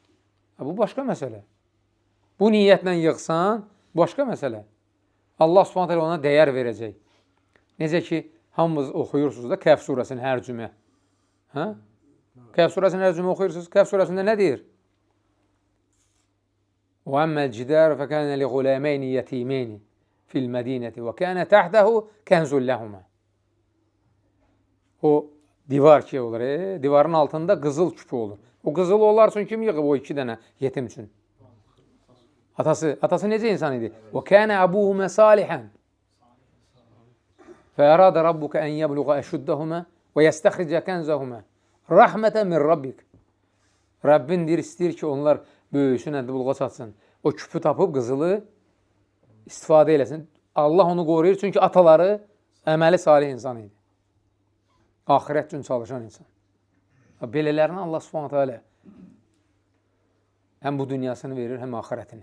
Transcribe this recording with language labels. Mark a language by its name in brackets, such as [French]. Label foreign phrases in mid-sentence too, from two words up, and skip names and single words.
[Azerbaijani] Bu başqa məsələ. Bu niyyətlə yığsan, başqa məsələ. Allah subhanət hələ ona dəyər verəcək. Necə ki, hamımız oxuyursunuz da Kəhf surəsinin hər cümə. Kəhf surəsinin hər cümə oxuyursunuz. Kəhf surəsində nə deyir? [Arabic] وَأَمَّا الْجِدَارُ فَكَانَ لِغُلَامَيْنِ يَتِيمَيْنِ فِي الْمَدِينَةِ وَكَانَ تَحْتَهُ كَنْزٌ لَهُمَا. [Azerbaijani] O divar ki olur, divarın altında qızıl küpü olur. O qızıl onlar üçün kim yığıb o 2 dənə yetim üçün? Atası necə insan idi? [Arabic] وَكَانَ أَبُوهُمَا صَالِحًا فَأَرَادَ رَبُّكَ أَنْ يَبْلُغَ أَشُدَّهُمَا وَيَسْتَخْرِجَ كَنْزَهُمَا رَحْمَةً مِنْ رَبِّكَ. [Azerbaijani] Rəbbin istəyir ki, onlar böyüsün, buluğa çatsın. O küpü tapıb qızılı istifadə eləsin. Allah onu qoruyur, çünki ataları əməli salih insan idi. Axirət üçün çalışan insan. Belələrini Allah [Arabic] سبحانه تعالى [Azerbaijani] həm bu dünyasını verir, həm axirətini.